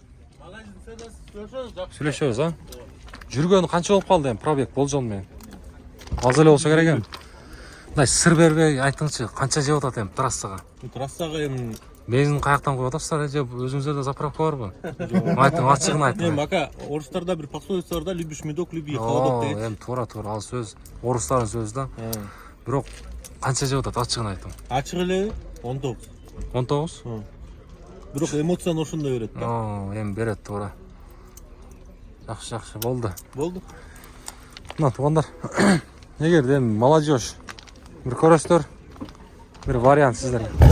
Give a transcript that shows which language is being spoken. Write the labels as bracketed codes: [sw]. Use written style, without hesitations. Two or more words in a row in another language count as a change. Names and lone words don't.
[ky] Сүйлөшөбүз, Жүргөнү канча болуп калды эми пробег болжол менен? Аз эле болсо керек эми. Мындай сыр бербей айтыңызчы, канча жеп атат эми трассага? Трассага эми бензин каяктан коюп атасыздар же өзүңүздөрдө заправка барбы? Айтың, ачыгын айтың. Эми ака, орустарда бир пословица бар да, [ru] любишь медок, люби холодок дейт. [ky] Эми туура, ал сөз, орустардын сөзү да. Бирок канча жеп атат, ачыгын айтың. Ачык эле 19. 19? Бирок эмоцияны ошондой берет да. Эми берет, туура. Жакшы, болду. Мына туугандар, эгерде эми молодежь бир көрөсүздөр, бир вариант сиздерге.